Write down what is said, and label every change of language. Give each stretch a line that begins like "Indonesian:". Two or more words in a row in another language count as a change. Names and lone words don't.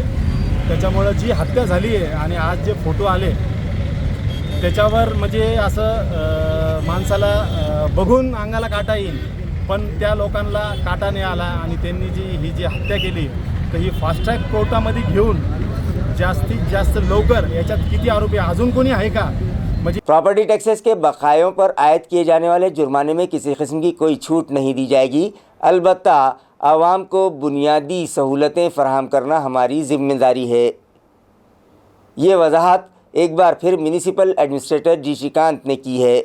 Marathi: त्याच्यामुळं जी हत्या झाली आहे आणि आज जे फोटो आले त्याच्यावर म्हणजे असं माणसाला बघून अंगाला काटा येईल, पण त्या लोकांना काटा नाही आला आणि त्यांनी ही जी हत्या केली तर ही
English: fast track
Marathi: कोर्टामध्ये घेऊन जास्तीत जास्त लवकर याच्यात किती आरोपी अजून कोणी आहे का।
English: property taxes
Urdu: کے بقایوں پر عائد کیے جانے والے جرمانے میں کسی قسم کی کوئی چھوٹ نہیں دی جائے گی، البتہ عوام کو بنیادی سہولتیں فراہم کرنا ہماری ذمہ داری ہے۔ یہ وضاحت ایک بار پھر
English: municipal administrator
Urdu: جی شریکانت نے کی ہے۔